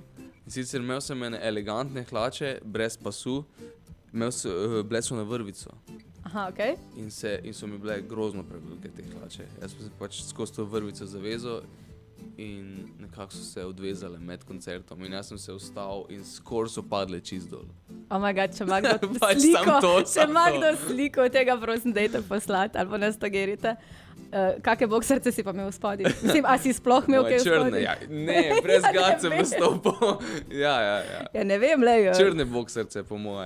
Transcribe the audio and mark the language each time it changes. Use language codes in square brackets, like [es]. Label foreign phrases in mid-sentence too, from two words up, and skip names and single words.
[sl] In sicer imel sem ene elegantne hlače, brez pasu, bile so na vrvico. Aha, okej. In so mi bile grozno prevelike te hlače. Jaz sem pač skozi to vrvico zavezal in nekako so se odvezale med koncertom. In jaz sem se vstal in skoraj so padle čist dol. [en] Oh my god, [sl] če ima kdo Pač kdo sliko tega, prosim, dajte poslati ali pa nas tagerite. Kakšne boksarce si pa imel v spodnji? Mislim, a si sploh imel kaj v spodnji? Ja. Ne, brez gad sem nastopil. Ja. Ja, ne vem, lej. Črne boksarce, po moje.